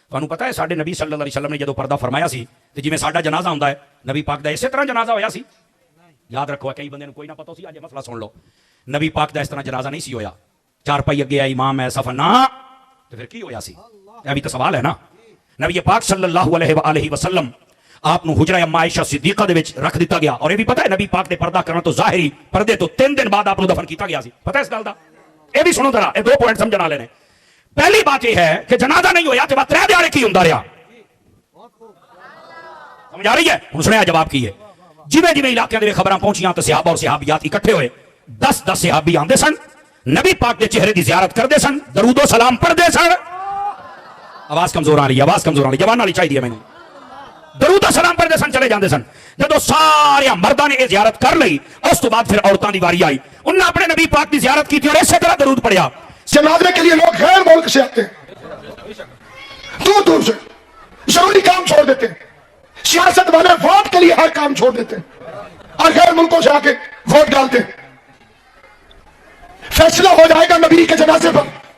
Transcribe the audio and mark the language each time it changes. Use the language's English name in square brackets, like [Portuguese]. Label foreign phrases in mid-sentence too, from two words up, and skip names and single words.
[Punjabi] ਤੁਹਾਨੂੰ ਪਤਾ ਹੈ ਸਾਡੇ ਨਬੀ [Arabic] صلى الله عليه وسلم [Punjabi] ਨੇ ਜਦੋਂ ਪਰਦਾ ਫਰਮਾਇਆ ਸੀ ਤੇ ਜਿਵੇਂ ਸਾਡਾ ਜਨਾਜ਼ਾ ਹੁੰਦਾ ਹੈ ਨਬੀ ਪਾਕ ਦਾ ਇਸੇ ਤਰ੍ਹਾਂ ਜਨਾਜ਼ਾ ਹੋਇਆ ਸੀ। ਯਾਦ ਰੱਖੋ, ਕਈ ਬੰਦੇ ਨੂੰ ਕੋਈ ਨਾ ਪਤਾ ਸੀ, ਅੱਜ ਮਸਲਾ ਸੁਣ ਲਓ। ਨਬੀ ਪਾਕ ਦਾ ਇਸ ਤਰ੍ਹਾਂ ਜਨਾਜ਼ਾ ਨਹੀਂ ਸੀ ਹੋਇਆ, ਚਾਰਪਾਈ ਅੱਗੇ ਹੈ, ਇਮਾਮ ਹੈ, ਸਫਰ ਨਾ, ਤੇ ਫਿਰ ਕੀ ਹੋਇਆ ਸੀ? ਇਹ ਵੀ ਤਾਂ ਸਵਾਲ ਹੈ ਨਾ। ਨਬੀ ਪਾਕ [Arabic] صلى الله عليه وسلم [Punjabi] آپ حجرہ اما عائشہ صدیقہ دے وچ رکھ دیتا گیا، اور یہ بھی پتہ ہے نبی پاک دے پردہ کرنا تو ظاہری پردے تو 3 دن بعد آپ دفن کیتا گیا سی، پتہ ہے اس گل دا؟ یہ بھی سنو ذرا، یہ 2 پوائنٹ سمجھنا لینے۔ پہلی بات یہ ہے کہ جنازہ نہیں ہویا تے بعد 3 دیہاڑے کی ہوندا رہیا، سمجھ آ رہی ہے؟ ہن سنیا جواب کی ہے۔ جویں جویں علاقے دے خبراں پہنچیاں تے صحابہ اور صحابیات اکٹھے ہوئے، 10 صحابی آندے سن، نبی پاک دے چہرے دی زیارت کردے سن، درود و سلام پڑھدے سن۔ آواز کمزور آ رہی ہے، آواز کمزور آ رہی ہے، جوان والی چاہیے میں نے۔ درود و سلام پڑھتے سن، چلے جاندے سن۔ جدو سارے مرداں نے یہ زیارت کر لئی، اس تو بعد پھر عورتاں دی واری آئی، انہوں نے اپنے نبی پاک دی زیارت کی تھی اور اسی طرح درود پڑھیا۔ [Urdu] جنازے کے لیے لوگ غیر ملک سے آتے ہیں، دور دور سے، ضروری کام چھوڑ دیتے ہیں۔ سیاست والے ووٹ کے لیے ہر کام چھوڑ دیتے ہیں اور غیر ملکوں سے آ کے ووٹ ڈالتے ہیں۔ فیصلہ ہو جائے گا نبی کے جنازے پر۔